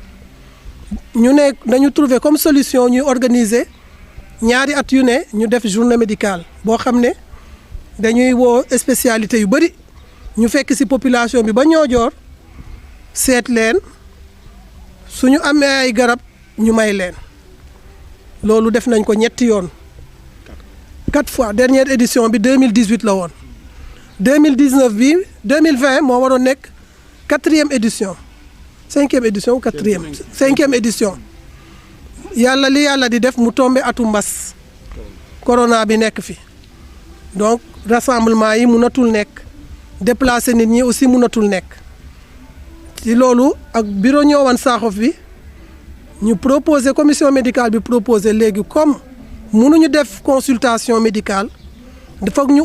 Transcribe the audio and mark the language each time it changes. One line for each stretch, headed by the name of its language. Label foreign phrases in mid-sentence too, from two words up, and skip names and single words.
Wolof: ñu ne dañu
French: trouver comme solution
Wolof: ñuy organiser ñaari at yu ne ñu def
French: journée médicale
Wolof: boo xam ne dañuy woo spécialité yu bëri ñu fekk ci population bi ba Niodior seet leen suñu amee ay garab ñu may leen loolu def nañ ko ñetti yoon
French: 4 fois dernière édition
Wolof: bi 2018 la woon 2019 bi 2020 moo waroon nekk
French: 4e édition 5e édition ou 5e édition
Wolof: yàlla li yàlla di def mu tombé atu mbas corona bi nekk fi
French: donc rassemblement
Wolof: yi mënatul nekk déplacer nit ñi aussi mënatul nekk ci loolu ak bureau Niodior Sakhof bi ñu proposer
French: commission médicale
Wolof: bi proposer léegi comme mënuñu def
French: consultation médicale
Wolof: dafa ñu